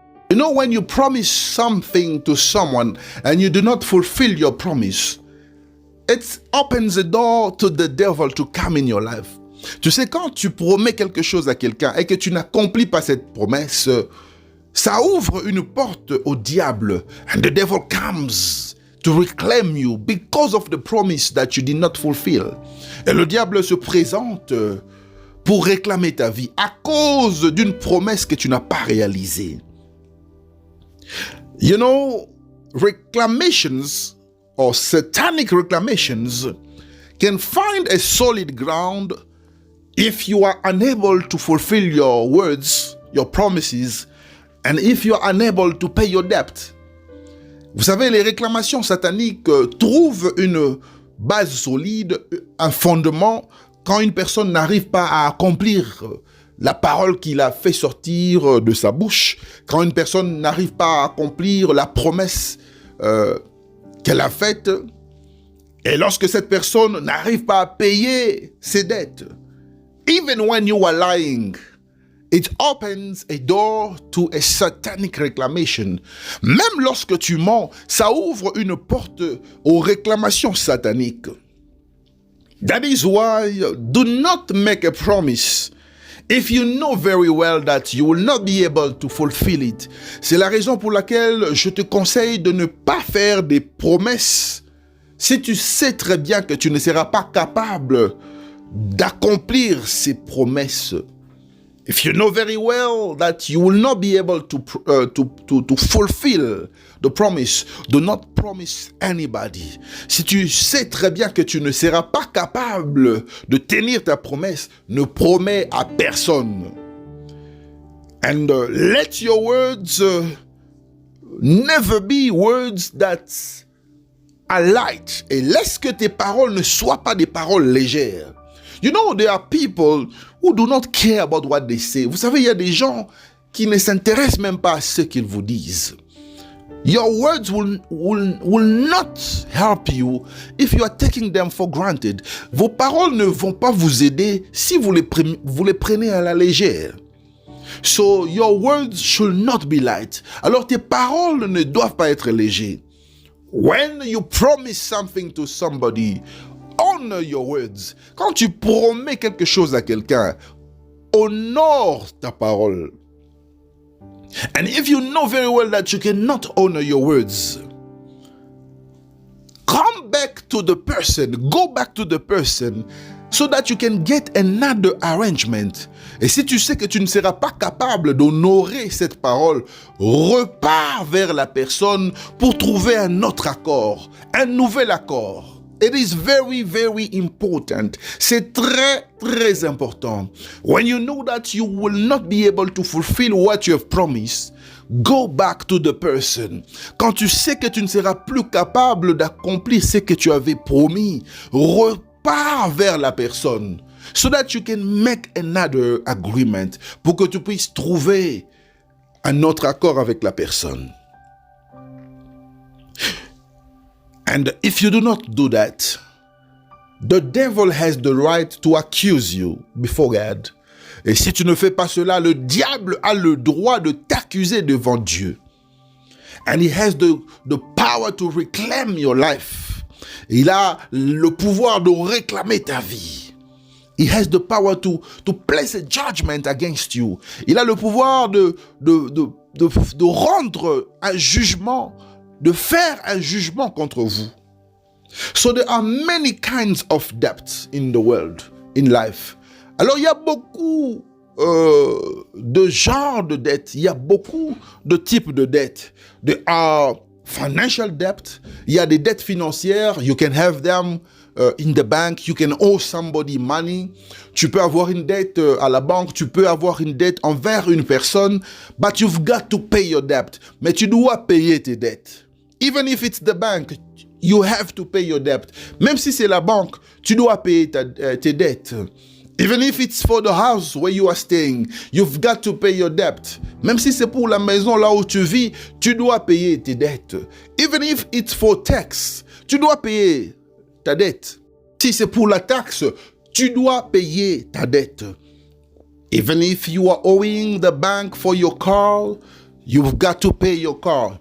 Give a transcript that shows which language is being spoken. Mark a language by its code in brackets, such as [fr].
[en] You know, when you promise something to someone and you do not fulfill your promise, it opens the door to the devil to come in your life. [fr] Tu sais, quand tu promets quelque chose à quelqu'un et que tu n'accomplis pas cette promesse, ça ouvre une porte au diable. [en] And the devil comes to reclaim you because of the promise that you did not fulfill. [fr] Et le diable se présente pour réclamer ta vie à cause d'une promesse que tu n'as pas réalisée. [en] You know, reclamations or satanic reclamations can find a solid ground if you are unable to fulfill your words, your promises, and if you are unable to pay your debt. [fr] Vous savez, les réclamations sataniques trouvent une base solide, un fondement, quand une personne n'arrive pas à accomplir la parole qu'il a fait sortir de sa bouche, quand une personne n'arrive pas à accomplir la promesse qu'elle a faite, et lorsque cette personne n'arrive pas à payer ses dettes, [en] even when you are lying, it opens a door to a satanic reclamation. [fr] Même lorsque tu mens, ça ouvre une porte aux réclamations sataniques. [en] That is why do not make a promise if you know very well that you will not be able to fulfill it. [fr] C'est la raison pour laquelle je te conseille de ne pas faire des promesses si tu sais très bien que tu ne seras pas capable d'accomplir ces promesses. [en] If you know very well that you will not be able to fulfill the promise, do not promise anybody. [fr] Si tu sais très bien que tu ne seras pas capable de tenir ta promesse, ne promets à personne. [en] And let your words never be words that are light. [fr] Et laisse que tes paroles ne soient pas des paroles légères. [en] You know, there are people who do not care about what they say. [fr] Vous savez, il y a des gens qui ne s'intéressent même pas à ce qu'ils vous disent. [en] Your words will not help you if you are taking them for granted. [fr] Vos paroles ne vont pas vous aider si vous les prenez à la légère. [en] So, your words should not be light. [fr] Alors, tes paroles ne doivent pas être légères. [en] When you promise something to somebody, honor your words. [fr] Quand tu promets quelque chose à quelqu'un, honore ta parole. [en] And if you know very well that you cannot honor your words, come back to the person, go back to the person, so that you can get another arrangement. [fr] Et si tu sais que tu ne seras pas capable d'honorer cette parole, repars vers la personne pour trouver un autre accord, un nouvel accord. [en] It is very, very important. [fr] C'est très, très important. [en] When you know that you will not be able to fulfill what you have promised, go back to the person. [fr] Quand tu sais que tu ne seras plus capable d'accomplir ce que tu avais promis, repars vers la personne. [en] So that you can make another agreement. [fr] Pour que tu puisses trouver un autre accord avec la personne. [en] And if you do not do that, the devil has the right to accuse you before God. [fr] Et si tu ne fais pas cela, le diable a le droit de t'accuser devant Dieu. [en] And he has the power to reclaim your life. [fr] Il a le pouvoir de réclamer ta vie. [en] He has the power to place a judgment against you. [fr] Il a le pouvoir de rendre un jugement, de faire un jugement contre vous. [en] So there are many kinds of debts in the world, in life. [fr] Alors il y a beaucoup de genres de dettes, il y a beaucoup de types de dettes. [en] There are financial debt, [fr] il y a des dettes financières, [en] you can have them in the bank, you can owe somebody money. [fr] Tu peux avoir une dette à la banque, tu peux avoir une dette envers une personne, [en] but you've got to pay your debt. [fr] Mais tu dois payer tes dettes. [en] Even if it's the bank, you have to pay your debt. [fr] Même si c'est la banque, tu dois payer tes dettes. [en] Even if it's for the house where you are staying, you've got to pay your debt. [fr] Même si c'est pour la maison là où tu vis, tu dois payer tes dettes. [en] Even if it's for tax, [fr] tu dois payer ta dette. Si c'est pour la taxe, tu dois payer ta dette. [en] Even if you are owing the bank for your car, you've got to pay your car.